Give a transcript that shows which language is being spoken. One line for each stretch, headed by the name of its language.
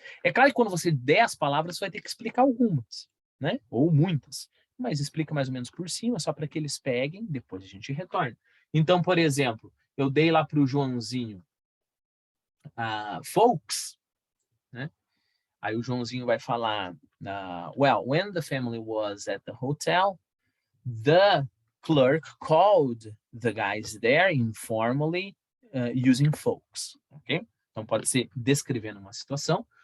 Portuguese: É claro que quando você der as palavras, você vai ter que explicar algumas, né? Ou muitas. Mas explica mais ou menos por cima, só para que eles peguem, depois a gente retorna. Então, por exemplo, eu dei lá para o Joãozinho folks, né? Aí o Joãozinho vai falar,
English: well, when the family was at the hotel, the clerk called the guys there informally using folks, ok?
Portuguese: Então, pode ser descrevendo uma situação.